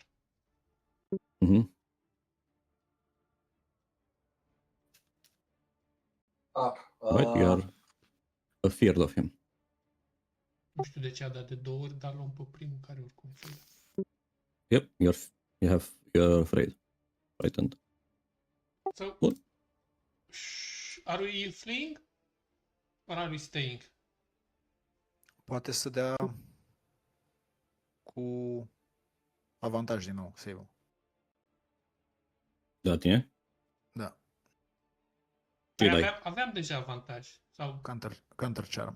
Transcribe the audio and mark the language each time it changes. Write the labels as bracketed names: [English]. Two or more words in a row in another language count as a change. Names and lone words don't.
[English] Mhm. Right, you are afeard of him. [Romanian] Nu știu de ce a dat de 2 ori, dar luăm pe primul care oricum fie. [English] Yep, you're afraid. Frightened. So, [Romanian] Bun. [English] are we fleeing? Or are we staying? [Romanian] Poate să dea cu avantaj din nou, save-ul. De la tine? Da, Ce Păi dai? aveam deja avantaj. Sau [English] counter charm.